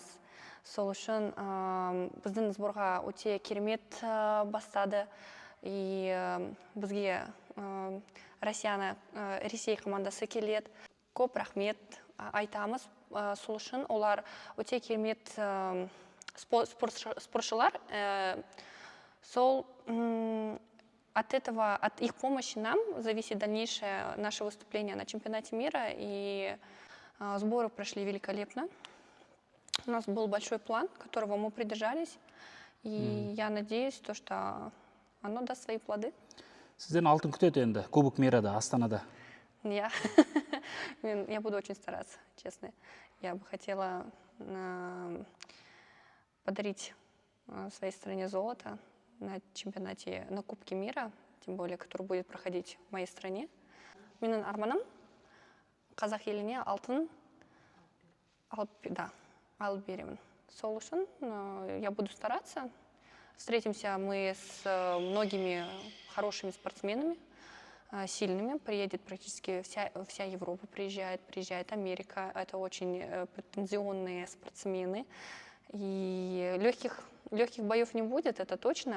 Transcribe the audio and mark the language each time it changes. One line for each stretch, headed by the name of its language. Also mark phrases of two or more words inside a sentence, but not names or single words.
Kazakh: Сол үшін біздің сборға өте керемет бастады. Бізге Ресей командасы келеді. Көп рахмет айтамыз. Сол үшін олар өте керемет спортшылар.
Russian: От их помощи нам зависит дальнейшее наше выступление на чемпионате мира, и сборы прошли великолепно. У нас был большой план, которого мы придержались, и я надеюсь, что оно даст свои плоды.
Kazakh: Сізден алтын күтеді енді,
Russian: Кубок мирада,
Kazakh: Астанада.
Russian: Я буду очень стараться, честно. Я бы хотела подарить своей стране золото на чемпионате, на Кубке мира, тем более, который будет проходить в моей стране.
Kazakh: Менің арманым қазақ еліне алтын алып беремін. Сол үшін
Russian: я буду стараться. Встретимся мы с многими хорошими спортсменами, сильными. Приедет практически вся Европа, приезжает Америка. Это очень претензионные спортсмены. И легких боев не будет, это точно.